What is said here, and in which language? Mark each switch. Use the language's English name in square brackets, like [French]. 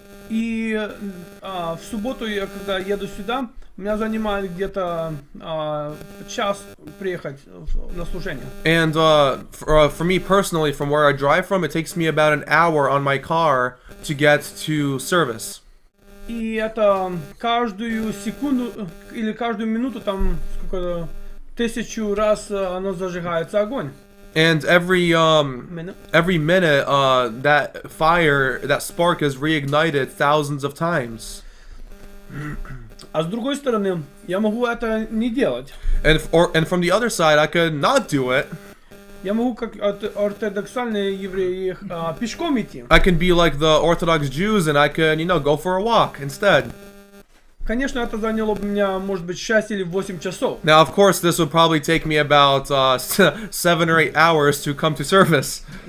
[Russian] И в субботу, когда еду сюда, меня занимает где-то час приехать на служение. [English] And for me personally, from where I drive from, it takes me about an hour on my car to get to service. [Russian] И это каждую секунду или каждую минуту там сколько 1000 раз оно зажигается огонь. [English] And every minute, that fire, that spark is reignited thousands of times. [Russian] А с другой стороны, я могу это не делать. [English] And from the other side, I could not do it. [Russian] Я могу, как ортодоксальные евреи, пешком идти. [English] I can be like the Orthodox Jews, and I can, go for a walk instead. [Russian] Конечно, это заняло бы меня, может быть, 6 или 8 часов. [English] Now, of course, this would probably take me about 7 or 8 hours to come to service.